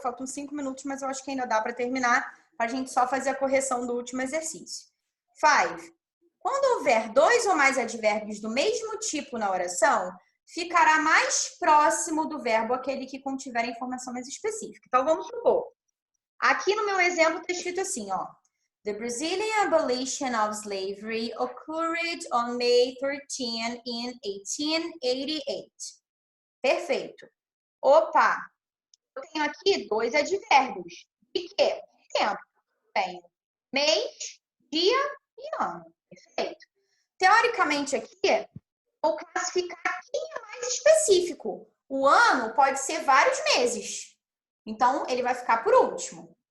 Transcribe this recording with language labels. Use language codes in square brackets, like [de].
[pt] Faltam 5 minutos, mas eu acho que ainda dá para terminar, para a gente só fazer a correção do último exercício. 5. Quando houver 2 ou mais advérbios do mesmo tipo na oração, ficará mais próximo do verbo aquele que contiver informação mais específica. Então, vamos supor. Aqui no meu exemplo está escrito assim, ó. [en] The Brazilian abolition of slavery occurred on May 13 in 1888. [pt] Perfeito. Opa! Eu tenho aqui 2 advérbios. De quê? De tempo. Tenho mês, dia e ano. Perfeito. Teoricamente aqui, vou classificar quem é mais específico. O ano pode ser vários meses. Então, ele vai ficar por último.